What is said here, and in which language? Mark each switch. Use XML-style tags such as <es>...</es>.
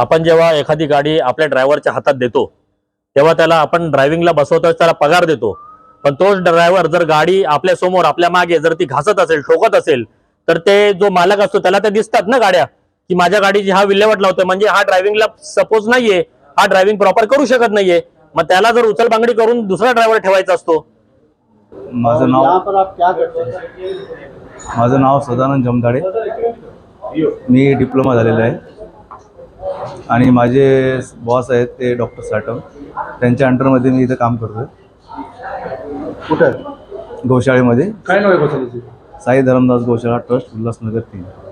<mr>आपण जेव्हा एखादी गाडी आपल्या ड्रायव्हरच्या हातात देतो तेव्हा त्याला आपण ड्रायव्हिंगला बसवतो, त्याला पगार देतो, पण तोच ड्रायव्हर जर गाडी आपल्या समोर आपल्या मागे जर ती घासत असेल ठोकत असेल तर ते जो मालक असतो त्याला ते दिसतात ना गाड्या की माझ्या गाडीची हा विल्हेवाट लावतोय म्हणजे हा ड्रायव्हिंगला सपोज नाहीये, हा ड्रायव्हिंग प्रॉपर करू शकत नाहीये, मग त्याला जर उचलबांगडी करून दुसरा ड्रायव्हर ठेवायचा असतो.</mr> <hi>और यहाँ पर आप क्या करते हैं?</hi> <mr>माझं नाव सदानंद जमदाडे, मी डिप्लोमा झालेला आहे आणि माझे बॉस आहेत ते डॉक्टर साटम, त्यांच्या अंडरमध्ये मी इथं काम करतोय. कुठं? गौशाळेमध्ये काय नाव आहे बसायची? साई धरमदास गौशाळा ट्रस्ट, उल्हासनगर 3.</mr>